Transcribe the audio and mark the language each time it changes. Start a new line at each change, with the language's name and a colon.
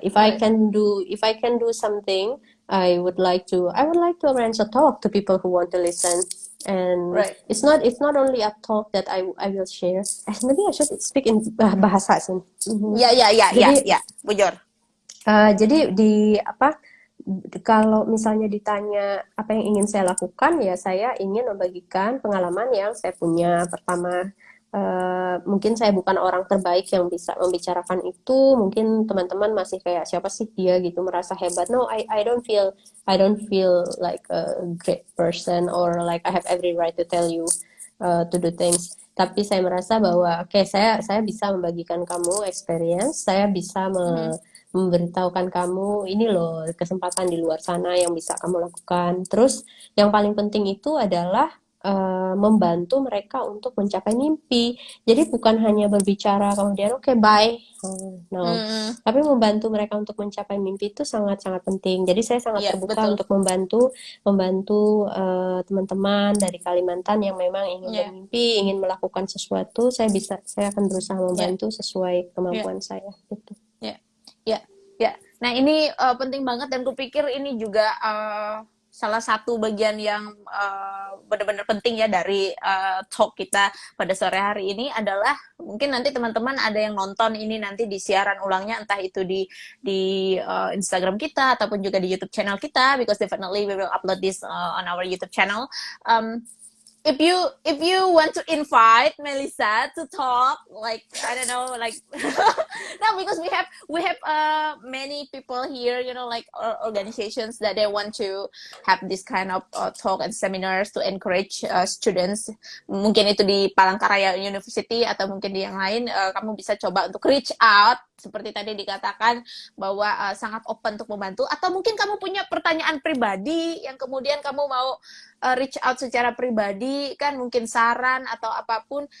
English: If I can do something, I would like to arrange a talk to people who want to listen. And Right. it's not only a talk that I will share. Maybe I should speak in bahasa Sin. Mhm.
Indonesian: Ya, ya, ya, ya, Jadi ya. Bujur. jadi di apa, kalau misalnya ditanya apa yang ingin saya lakukan, ya saya ingin membagikan pengalaman yang saya punya. Pertama, mungkin saya bukan orang terbaik yang bisa membicarakan itu. Mungkin teman-teman masih kayak, siapa sih dia gitu, merasa hebat.
English: No, I don't feel like a great person, or like I have every right to tell you to do things.
Indonesian: tapi saya merasa bahwa oke, saya bisa membagikan kamu experience, saya bisa memberitahukan kamu ini loh kesempatan di luar sana yang bisa kamu lakukan. Terus yang paling penting itu adalah membantu mereka untuk mencapai mimpi. Jadi bukan hanya berbicara kemudian oke bye. No, Hmm, tapi membantu mereka untuk mencapai mimpi itu sangat-sangat penting. Jadi saya sangat ya terbuka betul. untuk membantu teman-teman dari Kalimantan yang memang ingin Ya, bermimpi, ingin melakukan sesuatu. Saya akan berusaha ya, membantu sesuai ya, kemampuan saya. Gitu. ya, ya, ya. Nah, ini penting banget dan kupikir ini juga salah satu bagian yang benar-benar penting ya dari talk kita pada sore hari ini adalah mungkin nanti teman-teman ada yang nonton ini nanti di siaran ulangnya entah itu di Instagram kita ataupun juga di YouTube channel kita,
English: because definitely we will upload this on our YouTube channel. If you want to invite Melissa to talk, like I don't know, like no, because we have many people here, like organizations that they want to have this kind of talk and seminars to encourage students.
Indonesian: Mungkin itu di Palangkaraya University atau mungkin di yang lain, kamu bisa coba untuk reach out seperti tadi dikatakan bahwa sangat open untuk membantu, atau mungkin kamu punya pertanyaan pribadi yang kemudian kamu mau reach out secara pribadi, kan mungkin saran atau apapun.